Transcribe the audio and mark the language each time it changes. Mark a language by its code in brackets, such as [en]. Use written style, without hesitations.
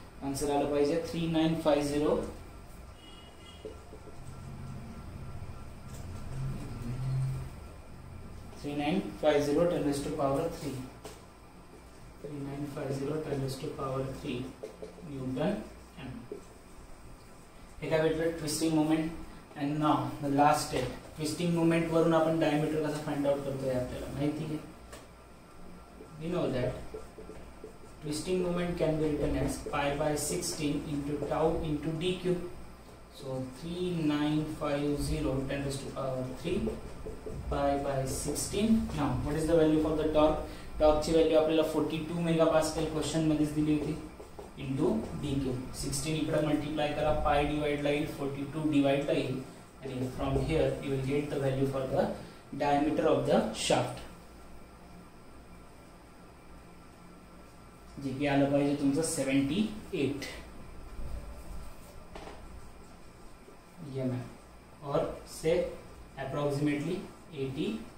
[mr] Answer आलं पाहिजे 3950 10⁻³ 3950 10⁻³ Newton m. हे काय भेटलं, twisting moment. [en] and now the last step, [mr] twisting moment वरून आपण डायमीटर कसं फाइंड आउट करतोय आपल्याला माहिती आहे. [en] We know that twisting moment can be written as pi by 16 into tau into d cube. So 3950 10 raised to power 3 pi by 16. Now what is the value for the torque? [mr] Torque ची value आपल्याला 42 megapascal question मध्येच दिली होती into D cube. 16 इकडे multiply करा, pi divide ला येईल, 42 divide ला येईल, आणि [en] from here you will get the value for the diameter of the shaft, [mr] जे की आलं पाहिजे तुमचं 78 mm [en] or say approximately [mr] 80.